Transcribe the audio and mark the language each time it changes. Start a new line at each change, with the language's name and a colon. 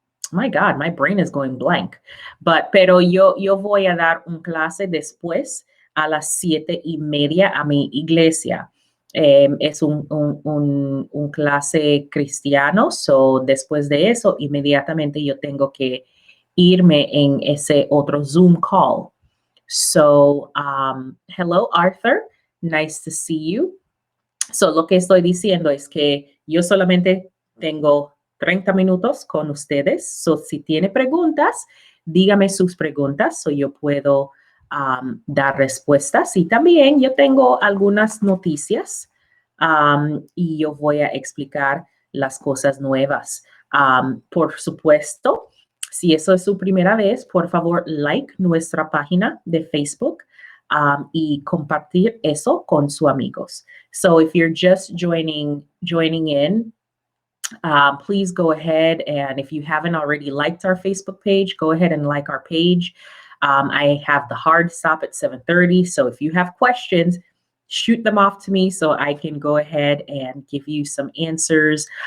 English: My God, my brain is going blank.
Spanish: Pero yo voy a dar un clase después a las 7:30 a mi iglesia. Es un clase cristiano, so después de eso, inmediatamente yo tengo que irme en ese otro Zoom call.
English: So, hello, Arthur. Nice to see you.
Spanish: So, lo que estoy diciendo es que yo solamente tengo 30 minutos con ustedes. So, si tiene preguntas, dígame sus preguntas, so yo puedo dar respuestas. Y también yo tengo algunas noticias y yo voy a explicar las cosas nuevas. Por supuesto, si eso es su primera vez, por favor, like nuestra página de Facebook y compartir eso con sus amigos.
English: So if you're just joining in, please go ahead, and if you haven't already liked our Facebook page, go ahead and like our page. I have the hard stop at 7:30, so if you have questions, shoot them off to me so I can go ahead and give you some answers.